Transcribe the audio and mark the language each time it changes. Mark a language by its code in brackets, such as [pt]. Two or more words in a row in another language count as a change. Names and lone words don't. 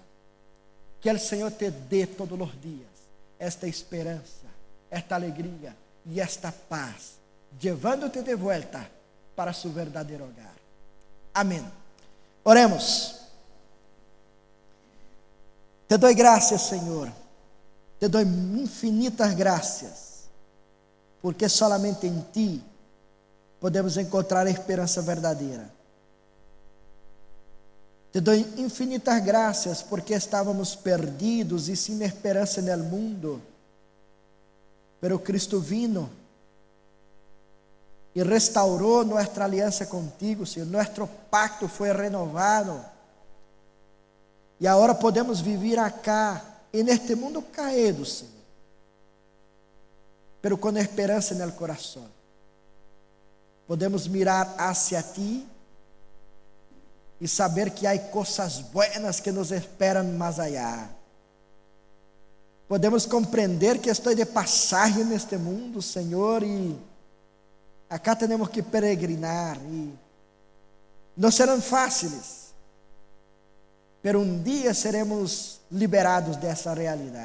[es] Que el Señor te dé todos los días esta esperanza, esta alegría y esta paz, llevándote de vuelta para su verdadero hogar. Amén. Oremos. Te doy gracias, Señor. Te doy infinitas gracias, porque solamente en ti podemos encontrar [pt] a esperança verdadeira. [es] Te doy infinitas gracias porque [pt] estávamos perdidos e sem esperança no mundo, [es] pero Cristo vino [pt] e restaurou nossa aliança contigo, Senhor. Nosso pacto foi renovado e agora podemos viver [es] acá en este mundo caído, Señor, pero con esperanza en el corazón. Podemos mirar hacia ti y saber que hay cosas buenas que nos esperan más allá. Podemos compreender que estoy de pasaje en este mundo, Señor, y acá tenemos que peregrinar y no serán fáciles, pero un día seremos liberados de esa realidad.